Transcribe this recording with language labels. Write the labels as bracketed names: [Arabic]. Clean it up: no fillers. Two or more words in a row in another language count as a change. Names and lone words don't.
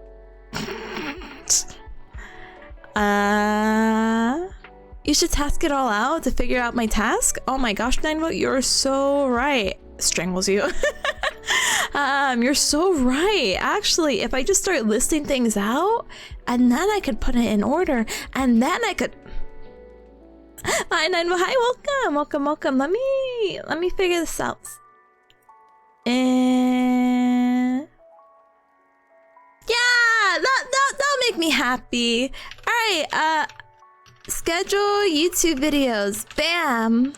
[English] You should task it all out to figure out my task. Oh my gosh, Nineville, you're so right. Strangles you. You're so right. Actually, if I just start listing things out, and then I could put it in order, and then I could. Hi, Nineville. Hi, welcome. Let me figure this out. And yeah, that'll make me happy. All right. Schedule YouTube videos. Bam.